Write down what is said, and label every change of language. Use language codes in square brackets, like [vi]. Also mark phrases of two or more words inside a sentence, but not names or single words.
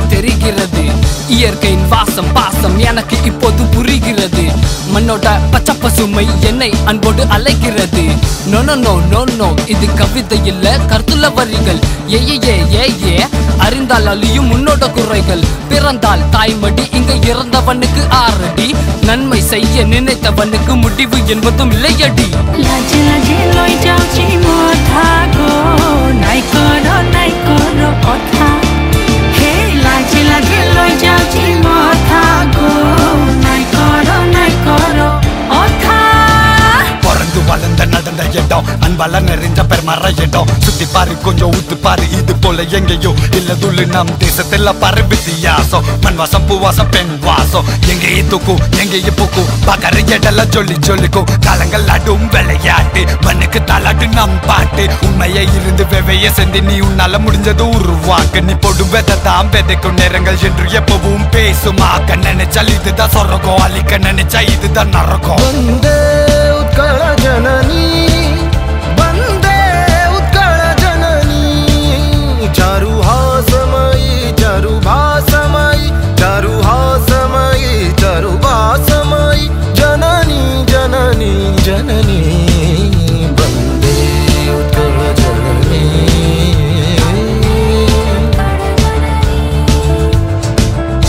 [ta] தெரிகிறது இயற்கையின் வாசம் பாசம் எனக்கு இப்போது புரிகிறது மண்ணோட பச்சை பசுமை என்னை அன்போடு அழைக்கிறது [en] no no no no no [ta] இது கவிதை இல்ல கருத்துள்ள வரிகள் ஏ ஏ ஏ ஏ அறிந்தால் அழியும் உன்னோட குறைகள் பிறந்தால் தாய்மடி இங்க இறந்தவனுக்கு ஆறடி நன்மை செய்ய நினைத்தவனுக்கு முடிவு என்பதும் இல்லையடி [or] ଲାଜେ ଲାଜେ ଲଇ ଯାଉଛି ମୋତେ ଗୋ ନାଇଁ କର କଥା ହେ ଲାଜେ ଲାଜେ ଲଇ ଯାଉଛି ମୋତେ ଗୋ ନାଇଁ କର କଥା [ta] பொறந்து வளர்ந்த நடந்த இடம் அன்பால நிறைஞ்ச பெருமர இடம் சுத்தி பாரு கொஞ்சம் ஊத்து பாரு இது போல எங்கேயோ இல்ல துள்ளு நம் தேசத்துல பாரு வித்தியாசம் மண் வாசம் பூவாசம் பெண் வாசம் எங்கேயே தூக்கும் எங்கேயே பூக்கும் பாக்கற இடெல்லாம் சொல்லி சொல்லிக்கும் காலங்கள் ஆடும் விளையாட்டு மண்ணுக்கு தாளாட்டு நம் பாட்டு உண்மையை இருந்து வெவைய செஞ்சு நீ உன்னால முடிஞ்சது உருவாக்கு நீ போடும் வெதான் விதைக்கும் நேரங்கள் என்று எப்பவும் பேசுமாக்க நினைச்சால் இதுதான் சொரகம் அழிக்க நினைச்சா இதுதான் நரகம் [or] ଉତ୍କଳ ଜନନୀ ବନ୍ଦେ ଉତ୍କଳ ଜନନୀ ଚାରୁ ହାସମୟୀ ଚାରୁ ଭାଷମୟୀ ଚାରୁ ହାସମୟୀ ଚାରୁ ଭାଷମୟୀ ଜନନୀ ଜନନୀ ଜନନୀ ବନ୍ଦେ ଉତ୍କଳ ଜନନୀ